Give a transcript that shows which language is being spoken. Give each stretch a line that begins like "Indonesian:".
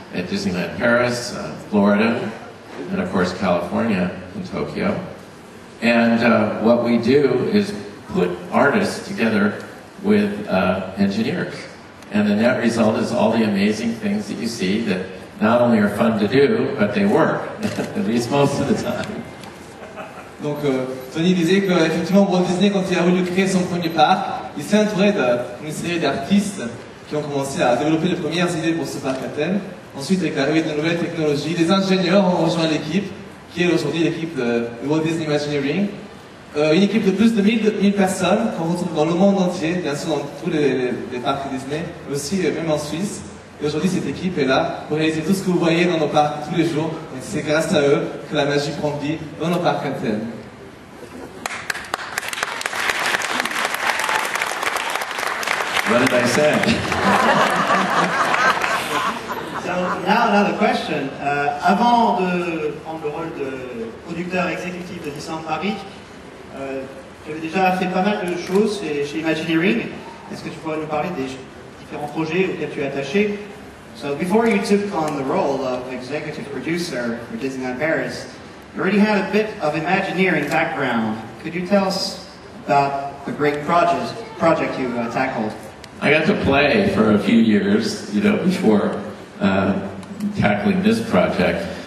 English: at Disneyland Paris, Florida, and of course California in Tokyo. And what we do is put artists together with engineers. And the net result is all the amazing things that you see that not only are fun to do, but they work, at least most of the time.
French: Donc Tony disait qu'effectivement Walt Disney, quand il a voulu créer son premier parc, il s'est entouré d'une série d'artistes qui ont commencé à développer les premières idées pour ce parc à thème. Ensuite, avec l'arrivée de nouvelles technologies, des ingénieurs ont rejoint l'équipe, qui est aujourd'hui l'équipe de Walt Disney Imagineering. Une équipe de plus de 1000 personnes qu'on retrouve dans le monde entier, bien sûr dans tous les parcs Disney, mais aussi même en Suisse. Et aujourd'hui, cette équipe est là pour réaliser tout ce que vous voyez dans nos parcs tous les jours. Et c'est grâce à eux que la magie prend vie dans nos parcs à thème.
English: What did I say? So now another question.
French: Avant de prendre le rôle de producteur exécutif de Disneyland Paris, tu avais déjà fait pas mal de choses chez Imagineering. Est-ce que tu pourrais nous parler des différents projets auxquels tu es attaché?
English: So before you took on the role of executive producer for Disneyland Paris, you already had a bit of Imagineering background. Could you tell us about the great project you tackled? I got to play for a few years, before tackling this project.